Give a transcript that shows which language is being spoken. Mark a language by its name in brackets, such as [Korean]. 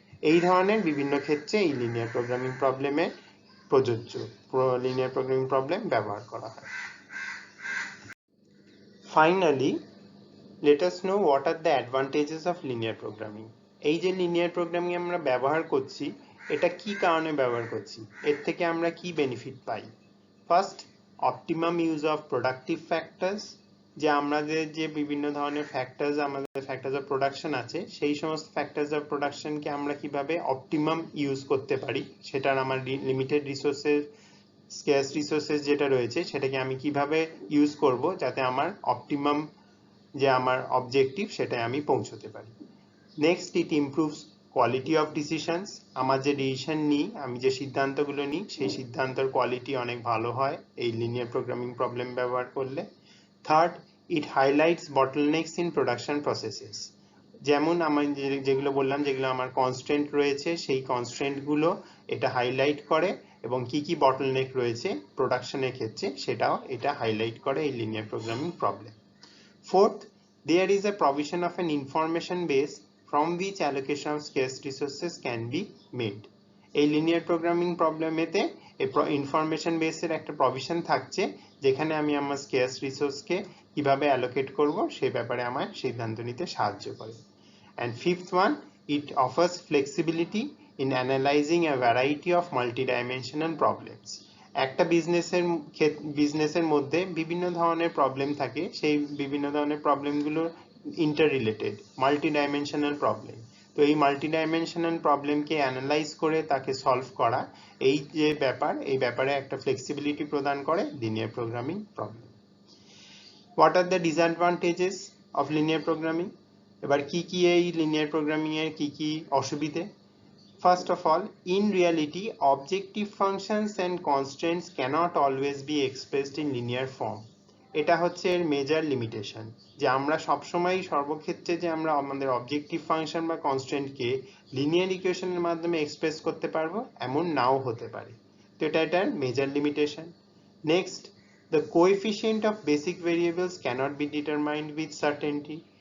[Bangla] এই ধরনের বিভিন্ন ক্ষেত্রে এই লিনিয়ার প্রোগ্রামিং প্রবলেমে প্রযোজ্য লিনিয়ার প্রোগ্রামিং প্রবলেম ব্যবহার করা হয়। [English] Finally, let us know what are the advantages of linear programming. [Bangla] এই যে লিনিয়ার প্রোগ্রামিং আমরা ব্যবহার করছি, এটা কি কারণে ব্যবহার করছি, এর থেকে আমরা কি benefit pi? [English] First, optimum use of productive factors. [Bangla] যে আমাদের যে বিভিন্ন ধরনের ফ্যাক্টরস, আমাদের ফ্যাক্টরস অফ প্রোডাকশন আছে, সেই সমস্ত ফ্যাক্টরস অফ প্রোডাকশনকে আমরা কিভাবে অপটিমাম ইউজ করতে পারি, সেটার আমার লিমিটেড রিসোর্সের, স্কেয়ার্স রিসোর্সেস যেটা রয়েছে সেটাকে আমি কিভাবে ইউজ করব যাতে আমার অপটিমাম যে আমার অবজেক্টিভ সেটাই আমি পৌঁছতে পারি। [English] Next, it improves quality of decisions. [Bangla] আমার যে ডিসিশন নিই, আমি যে সিদ্ধান্তগুলো নিই, সেই সিদ্ধান্তের কোয়ালিটি অনেক ভালো হয় এই লিনিয়ার প্রোগ্রামিং প্রবলেম ব্যবহার করলে। [English] Third, it highlights bottlenecks in production processes. [Bangla] যেমন আমি যেগুলো বললাম, যেগুলো আমার কনস্ট্রেন্ট রয়েছে, সেই কনস্ট্রেন্টগুলো এটা হাইলাইট করে, এবং কি কি বটলনেক রয়েছে প্রোডাকশনের ক্ষেত্রে সেটাও এটা হাইলাইট করে এই linear programming problem. [English] Fourth, there is a provision of an information base from which allocation of scarce resources can be made. [Bangla] এই লিনিয়ার প্রোগ্রামিং প্রবলেমেতে ইনফরমেশন বেসের একটা প্রভিশন থাকছে, যেখানে আমি আমার স্কেয়ার্স রিসোর্সকে কিভাবে অ্যালোকেট করব সেই ব্যাপারে আমার সিদ্ধান্ত নিতে সাহায্য করে। [English] And fifth one, it offers flexibility in analyzing a variety of multidimensional problems. [Bangla] একটা বিজনেসের মধ্যে বিভিন্ন ধরনের প্রবলেম থাকে, সেই বিভিন্ন ধরনের প্রবলেমগুলো ইন্টার রিলেটেড, মাল্টিডাইমেনশনাল প্রবলেম। তো এই মাল্টিডাইমেনশনাল প্রবলেমকে অ্যানালাইজ করে তাকে সলভ করা, এই যে ব্যাপার, এই ব্যাপারে একটা ফ্লেক্সিবিলিটি প্রদান করে linear programming problem. [English] What are the disadvantages of linear programming? [Bangla] এবার কি কি এই লিনিয়ার প্রোগ্রামিং এর কি কি অসুবিধে? [English] First of all, in reality, objective functions and constraints cannot always be expressed in linear form. [Bangla] এটা হচ্ছে এর মেজর লিমিটেশন, যে আমরা সবসময় সর্বক্ষেত্রে যে আমরা আমাদের অবজেক্টিভ ফাংশন বা কনস্ট্রেন্টকে লিনিয়ার ইকুয়েশনের মাধ্যমে এক্সপ্রেস করতে পারবো এমন নাও হতে পারে। তো এটা এটার major limitation. [English] Next, the coefficient of basic variables cannot be determined with certainty.